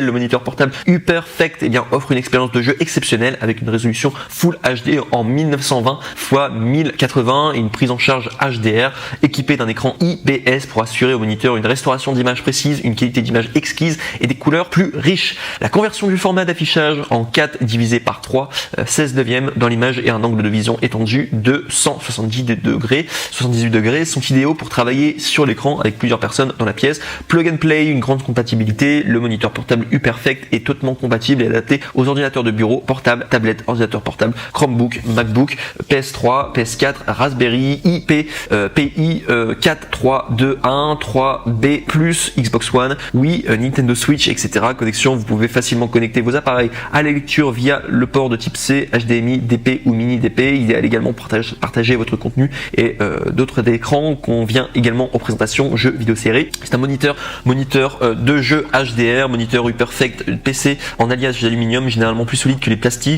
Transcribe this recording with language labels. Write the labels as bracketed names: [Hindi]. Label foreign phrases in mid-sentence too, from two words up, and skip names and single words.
[French] Le moniteur portable UPerfect offre une expérience de jeu exceptionnelle avec une résolution Full HD en 1920 x 1080 et une prise en charge HDR équipée d'un écran IPS pour assurer au moniteur une restauration d'image précise, une qualité d'image exquise et des couleurs plus riches. La conversion du format d'affichage en 4 divisé par 3, 16 neuvième dans l'image et un angle de vision étendu de 178 degrés sont idéaux pour travailler sur l'écran avec plusieurs personnes dans la pièce. [English] Plug and play, [French] une grande compatibilité. Le moniteur portable UPerfect est totalement compatible et adapté aux ordinateurs de bureau, portables, tablettes, ordinateurs portables, Chromebook, MacBook, PS3, PS4, Raspberry, PI 4321, 3B+, Xbox One, Wii, Nintendo Switch, etc. Connexion, vous pouvez facilement connecter vos appareils à la lecture via le port de type C, HDMI, DP ou mini DP. Idéal également pour partager votre contenu et d'autres écrans qu'on vient également aux présentations jeux vidéo séries. C'est un moniteur de jeu HDR, moniteur UPerfect PC en alliage d'aluminium, généralement plus solide que les plastiques.